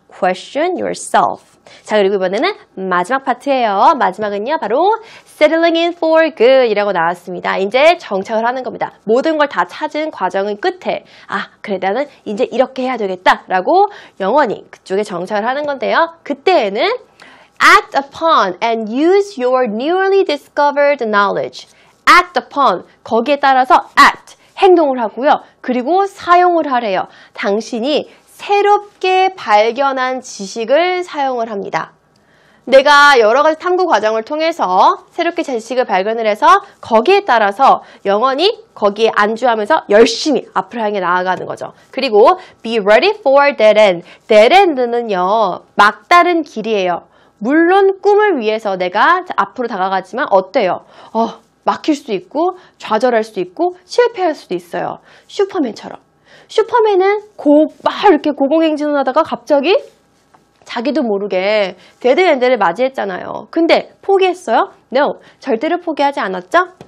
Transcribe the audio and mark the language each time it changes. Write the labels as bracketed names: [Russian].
[English] Question yourself. [Korean] 자, 그리고 이번에는 마지막 파트예요. 마지막은요, 바로 [English] settling in for good [Korean] 이라고 나왔습니다. 이제 정착을 하는 겁니다. 모든 걸 다 찾은 과정의 끝에, 아, 그래, 나는 이제 이렇게 해야 되겠다 라고 영원히 그쪽에 정착을 하는 건데요. 그때에는 [English] act upon and use your newly discovered knowledge. [Korean] act upon, 거기에 따라서 act, 행동을 하고요. 그리고 사용을 하래요. 당신이 새롭게 발견한 지식을 사용을 합니다. 내가 여러 가지 탐구 과정을 통해서 새롭게 지식을 발견을 해서 거기에 따라서 영원히 거기에 안주하면서 열심히 앞으로 향해 나아가는 거죠. 그리고 [English] be ready for dead end. [Korean] dead end는요, 막다른 길이에요. 물론 꿈을 위해서 내가 앞으로 다가가지만 어때요? 막힐 수도 있고 좌절할 수도 있고 실패할 수도 있어요. 슈퍼맨처럼. 슈퍼맨은 막 이렇게 고공행진을 하다가 갑자기 자기도 모르게 데드엔드를 맞이했잖아요. 근데 포기했어요? No, 절대로 포기하지 않았죠?